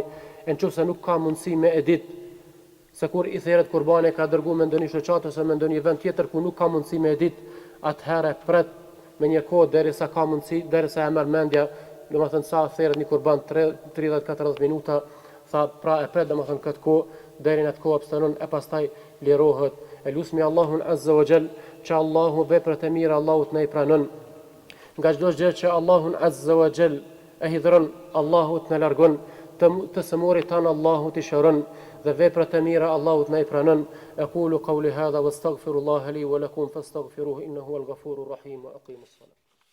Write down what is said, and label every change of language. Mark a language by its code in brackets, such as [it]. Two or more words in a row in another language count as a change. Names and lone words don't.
[sq] Nëse nuk ka mundësi me e ditë se kur i therret kurbani ka dërguar me ndonjë shoqat ose me ndonjë vend tjetër ku nuk ka mundësi me e ditë, atëherë pret me një kohë derisa ka mundësi, derisa e merr mendja, domethënë sa therret një kurban 30-40 minuta, tha pra e pret domethënë këtë kohë deri në atë kohë abstenon e pastaj lirohet. E lusmi Allahun [ar] عز وجل [sq] që Allahu veprat e mira Allahut na i pranon. Nga çdo gjë që Allahun [ar] عز وجل [sq] e hidhron, Allahut na largon, të sëmorit tanë Allahut i shëron dhe veprat e mira Allahut na i pranon. [ar] أقول قولي هذا وأستغفر الله لي ولكم فاستغفروه إنه هو الغفور الرحيم وأقيموا الصلاة.